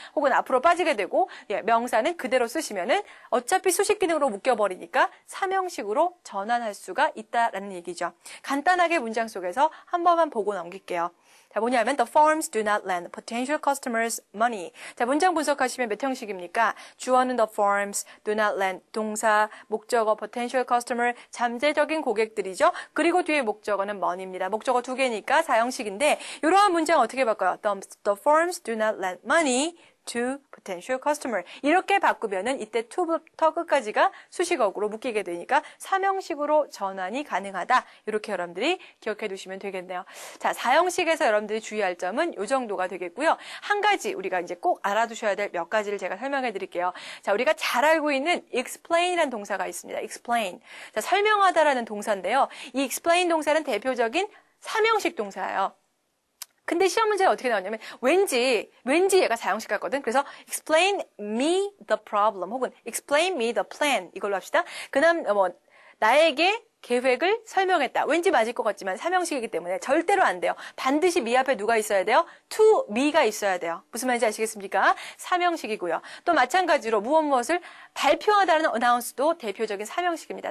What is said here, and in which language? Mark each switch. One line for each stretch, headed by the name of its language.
Korean: 혹은 앞으로 빠지게 되고 명사는 그대로 쓰시면은 어차피 수식 기능으로 묶여버리니까 삼형식으로 전환할 수가 있다라는 얘기죠. 간단하게 문장 속에서 한 번만 보고 넘길게요.
English: 자, 뭐냐면 the firms do not lend potential customers money.
Korean: 자, 문장 분석하시면 몇 형식입니까? 주어는 the firms, do not lend, 동사, 목적어, potential customer, 잠재적인 고객들이죠. 그리고 뒤에 목적어는 money입니다. 목적어 두 개니까 사형식인데 이러한 문장 어떻게 바꿔요?
English: The firms do not lend money to potential customer.
Korean: 이렇게 바꾸면은 이때 to부터 끝까지가 수식어구로 묶이게 되니까 삼형식으로 전환이 가능하다. 이렇게 여러분들이 기억해 두시면 되겠네요. 자, 사형식에서 여러분들이 주의할 점은 이 정도가 되겠고요. 한 가지 우리가 이제 꼭 알아두셔야 될 몇 가지를 제가 설명해 드릴게요. 자, 우리가 잘 알고 있는 explain이라는 동사가 있습니다.
English: explain.
Korean: 자, 설명하다라는 동사인데요. 이 explain 동사는 대표적인 삼형식 동사예요. 근데 시험 문제가 어떻게 나오냐면 왠지 얘가 사형식 같거든.
English: 그래서 explain me the problem 혹은 explain me the plan 이걸로 합시다.
Korean: 나에게 계획을 설명했다. 왠지 맞을 것 같지만 삼형식이기 때문에 절대로 안 돼요. 반드시 me 앞에 누가 있어야 돼요? to me가 있어야 돼요. 무슨 말인지 아시겠습니까? 삼형식이고요. 또 마찬가지로 무엇을 발표하다는 announce도 대표적인 삼형식입니다.